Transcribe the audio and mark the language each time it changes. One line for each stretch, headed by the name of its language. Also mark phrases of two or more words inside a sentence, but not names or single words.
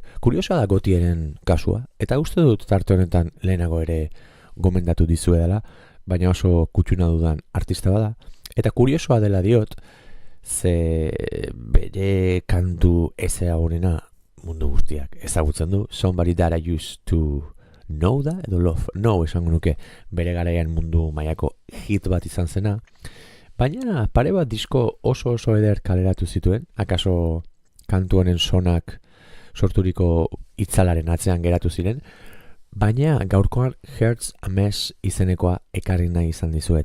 Basque: Kuriosoa da Gotieren kasua, eta uste dut tarte honetan lehenago ere gomendatu dizuedala, baina oso kutsuna dudan artista bada. Eta kuriosoa dela diot, ze bere kantu ezagunena mundu guztiak ezagutzen du. Somebody that I used to know da, edo love, no esango nuke, bere garaian mundu mailako hit bat izan zena. Baina pare bat disko oso eder kaleratu zituen, akaso kantu honen sonak sorturiko itzalaren atzean geratu ziren, baina gaurkoan Hearts a Mess izenekoa ekarri nahi izan dizuet.